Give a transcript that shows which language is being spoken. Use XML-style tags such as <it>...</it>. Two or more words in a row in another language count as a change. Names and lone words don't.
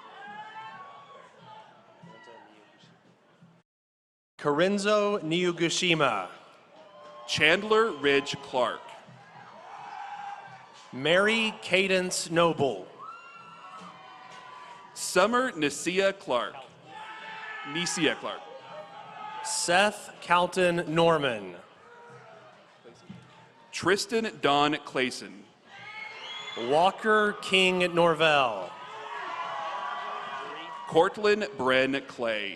<en>Karinzo Niugushima. Chandler Ridge Clark. Mary Cadence Noble. Summer Nesia Clark. Seth Calton Norman. Tristan Don Clayson. Walker King Norvell. Cortland Bren Clay.</en>